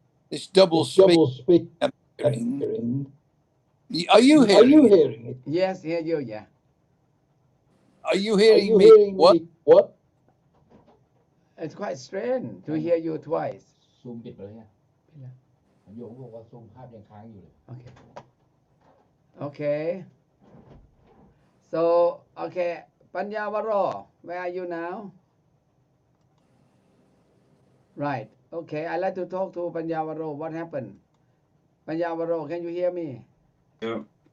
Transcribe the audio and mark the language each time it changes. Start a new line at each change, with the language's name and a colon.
English: This double speak I'm hearing. Are you hearing it? Yes, hear you, yeah. Are you hearing me? What? It's quite strange to hear you twice.
Thai: ซูมปิดไปเลยเนี่ยโยมบอกว่าซูมภาพยังค้างอยู่เลย
English: Okay. So, okay, Panyavaro, where are you now? Right. Okay, I'd like to talk to Panyavaro. What happened? Panyavaro, can you hear me? Yeah.